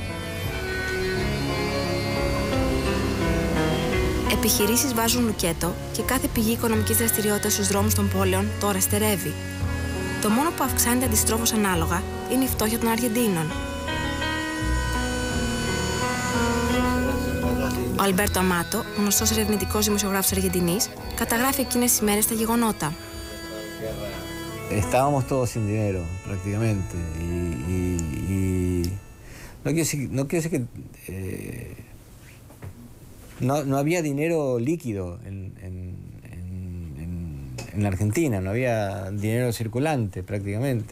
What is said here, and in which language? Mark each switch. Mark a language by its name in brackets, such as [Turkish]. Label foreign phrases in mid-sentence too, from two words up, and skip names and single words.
[Greek] Επιχειρήσεις βάζουν λουκέτο και κάθε πηγή οικονομικής δραστηριότητας στους δρόμους των πόλεων τώρα στερεύει. Το μόνο που αυξάνεται αντιστρόφως ανάλογα είναι η φτώχεια των Αργεντίνων. Ο Αλμπέρτο Αμάτο, γνωστός ερευνητικός δημοσιογράφος της Αργεντινής, καταγράφει εκείνες τις ημέρες τα γεγονότα. [Spanish] Estábamos todos sin dinero, prácticamente. No quiero decir que no había dinero líquido en la Argentina, no había dinero circulante prácticamente.